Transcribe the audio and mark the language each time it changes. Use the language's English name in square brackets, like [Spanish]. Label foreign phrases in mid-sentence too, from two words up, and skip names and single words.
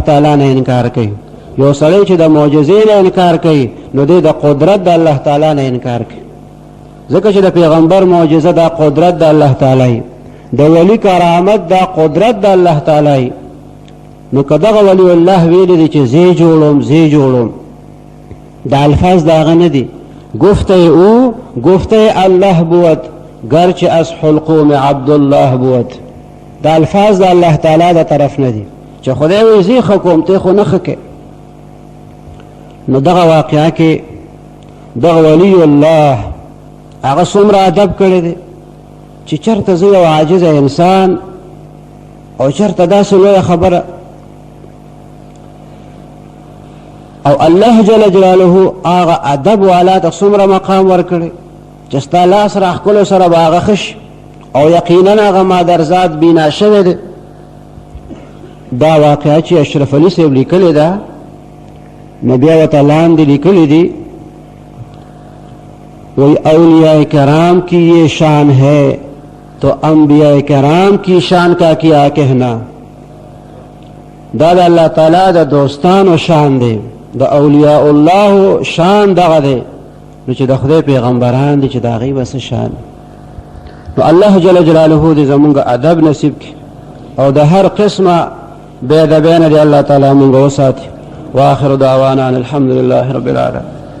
[Pashto] تعالی نه انکار کوي یو سړی چې د معجزې نه انکار کوي نو دی د قدرت د الله تعالی نه انکار کوي ځکه چې د پیغمبر معجزه دا قدرت د الله تعالی د ولی کرامت دا قدرت د الله تعالی نو که دغه ولی الله ویلی دی چې زی جوړوم دا الفاظ د هغه نه دي [Persian] گفته او گفته الله بود گرچه از حلقوم عبدالله بود [Pashto] دا الفاظ د الله تعالی د طرف نه دي چې خدای وی زی ښه کوم تی خو نه ښه کې نو دغه واقعه کې دغه ولی الله هغه څومره ادب کړی دی چې چېرته زه یو عاجزه انسان او چېرته داسې لویه خبره او الله [Arabic] جل جلاله [Pashto] هغه ادب والا ته څومره مقام ورکړی چې ستا لاس راښکلو سره به هغه ښه شي او یقینا هغه مادرزاد بینا شوی دی دا واقعه چې اشرف علي صاحب لیکلې ده نو بیا ورته لاندې لیکلي دي [Urdu] وہی اولیاء کرام کی یہ شان ہے تو انبیاء کرام کی شان کا کیا کہنا [Pashto] دا د الله تعالی د دوستانو شان دی د اولیاء الله شان دغه دی نو چې د خدای پیغمبران دي چې د هغوی به څه شان نو الله [Arabic] جل جلاله [Pashto] دې زمونږ ادب نصیب کړي او د هر قسمه بې ادبۍ نه دې الله تعالی مونږ وساتي [Arabic] واخر دعوانا ان الحمد لله رب العالمين